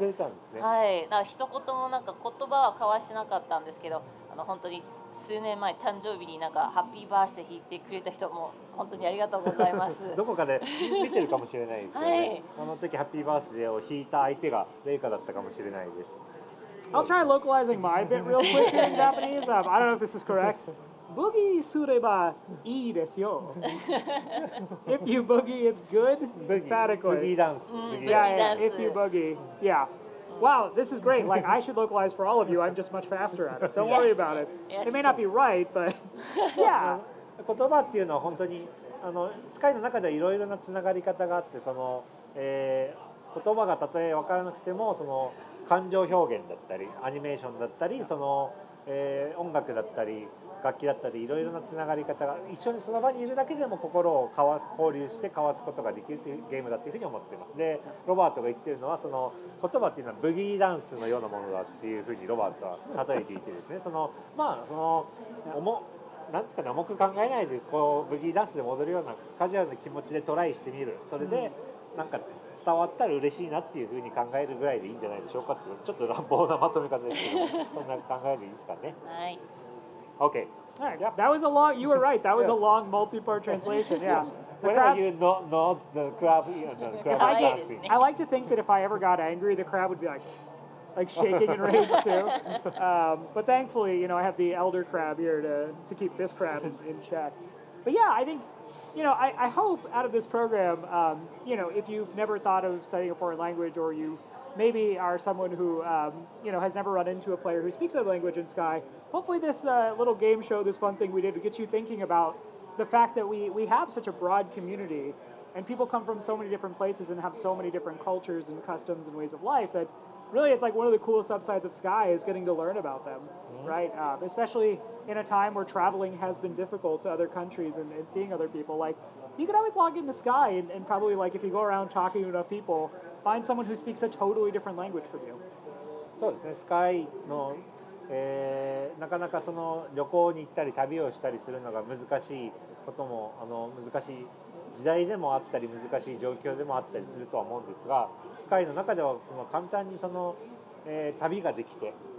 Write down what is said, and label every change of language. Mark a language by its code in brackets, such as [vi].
[ja] はい。だから一言もなんか言葉は交わしてなかったんですけど本当に。数年前誕生日になんかハッピーバースデー弾いてくれた人も本当にありがとうございます。どこかで見てるかもしれないですよね。あの時ハッピーバースデーを弾いた相手がレイカだったかもしれないです。 [en] I'll try localizing my bit real quick in Japanese. I don't know if this is correct. [ja] Boogie sureba ii desu yo. [en] If you boogie, it's good. Emphatically. Boogie dance. If you boogie. Yeah. Wow, this is great. Like, I should localize for all of you. I'm just much faster at it. Don't worry about it. It may not be right, but yeah. [ja] 言葉っていうのは本当にスカイの中ではいろいろなつながり方があって言葉がたとえ分からなくても感情表現だったりアニメーションだったり音楽だったり楽器だったりいろいろなつながり方が一緒にその場にいるだけでも心を交流して交わすことができるというゲームだというふうに思っています。でロバートが言っているのは言葉っていうのはブギーダンスのようなものだっていうふうにロバートは例えていてですねなんですかね重く考えないでブギーダンスで戻るようなカジュアルな気持ちでトライしてみるそれでなんか伝わったら嬉しいなっていうふうに考えるぐらいでいいんじゃないでしょうかってちょっと乱暴なまとめ方ですけどそんな考えでいいですかね。はい。 [en] Okay. All right. Yeah, that was a long. You were right. That was a long multi-part translation. Yeah. Whenever you nod, the crowd dancing. I like to think that if I ever got angry, the crowd would be like, like shaking in rage too. But thankfully, I have the elder crab here to keep this crab in check. But yeah, I think, I hope out of this program, if you've never thought of studying a foreign language, or you maybe are someone who, has never run into a player who speaks a language in Sky, hopefully this little game show, this fun thing we did, will get you thinking about the fact that we have such a broad community, and people come from so many different places and have so many different cultures and customs and ways of life, that really it's like one of the coolest upsides of Sky is getting to learn about them, right? Especially in a time where traveling has been difficult to other countries and seeing other people. Like, you could always log into Sky and probably, like, if you go around talking to enough people, find someone who speaks a totally different language from you. [ja] そうですね、スカイの、なかなかその旅行に行ったり旅をしたりするのが難しいことも難しい時代でもあったり難しい状況でもあったりするとは思うんですが、スカイの中ではその簡単に旅ができて、